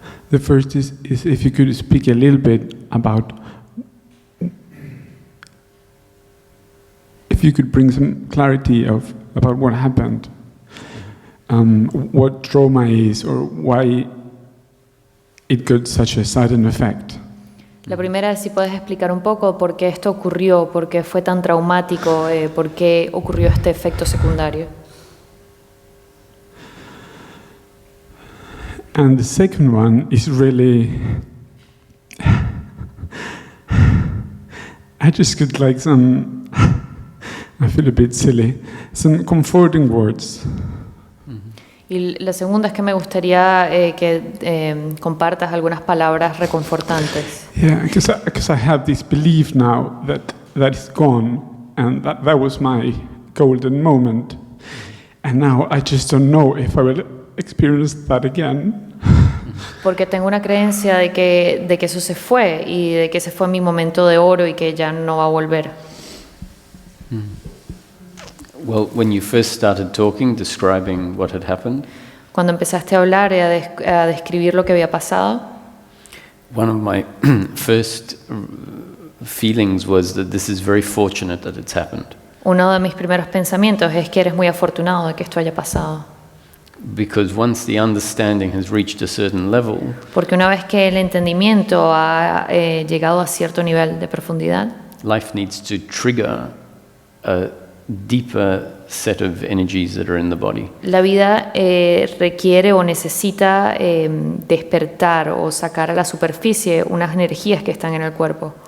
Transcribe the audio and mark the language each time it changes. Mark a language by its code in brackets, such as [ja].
[en] The first is if you could speak a little bit about, if you could bring some clarity about what happened, what trauma is, or why it got such a sudden effect. [es] la primera es si puedes explicar un poco por qué esto ocurrió, por qué fue tan traumático, por qué ocurrió este efecto secundario. [en] And the second one is really, I just get like some, I feel a bit silly, some comforting words. [es] Y la segunda es que me gustaría que compartas algunas palabras reconfortantes. [en] Yeah, because I have this belief now that is gone, and that was my golden moment, and now I just don't know if I will experience that again. [es] Porque tengo una creencia de que eso se fue y de que ese fue mi momento de oro y que ya no va a volver. [en] Well, when you first started talking, describing what had happened, [es] Cuando empezaste a hablar y a describir lo que había pasado, [en] one of my first feelings was that this is very fortunate that it's happened. [es] uno de mis primeros pensamientos es que eres muy afortunado de que esto haya pasado. [en] Because once the understanding has reached a certain level, [es] Porque una vez que el entendimiento ha llegado a cierto nivel de profundidad, [en] life needs to trigger a deeper set of energies that are in the body. [es] la vida requiere o necesita despertar o sacar a la superficie unas energías que están en el cuerpo